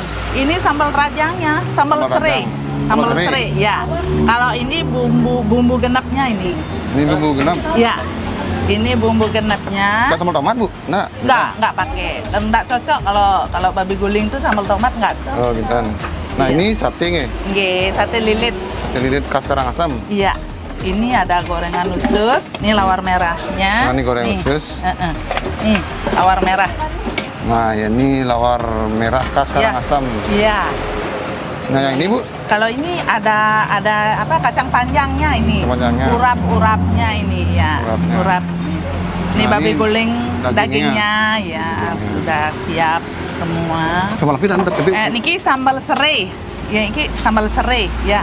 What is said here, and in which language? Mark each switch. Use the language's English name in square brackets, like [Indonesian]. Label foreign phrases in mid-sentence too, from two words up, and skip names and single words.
[Indonesian] Ini sambal rajangnya, sambal Sambal serai. rajang. Sambal Sambal serai. serai, ya. Kalau ini bumbu genapnya ini. Ini bumbu genap. Ya. Ini bumbu genapnya. Enggak sambal tomat, Bu? Nah. Enggak pakai. Dan enggak cocok kalau babi guling tuh sambal tomat enggak cocok. Oh, gitu. Nah, Iya. ini sate nih. Nggih, sate lilit. Sate lilit khas Karangasem. Iya. Ini ada gorengan usus, ini lawar merahnya. Nah, ini goreng Nih, usus. Nih, lawar merah. Nah, ya ini lawar merah khas Karangasem. Iya. Nah, yang ini, Bu? Kalau ini ada apa kacang panjangnya ini. Kacang panjangnya. Urap-urapnya ini ya. Urapnya. Urap. Ini Nah, babi ini guling dagingnya. dagingnya ya sudah siap semua. Sambal api dan tapi Niki sambal serai. Ya, ini sambal serai ya.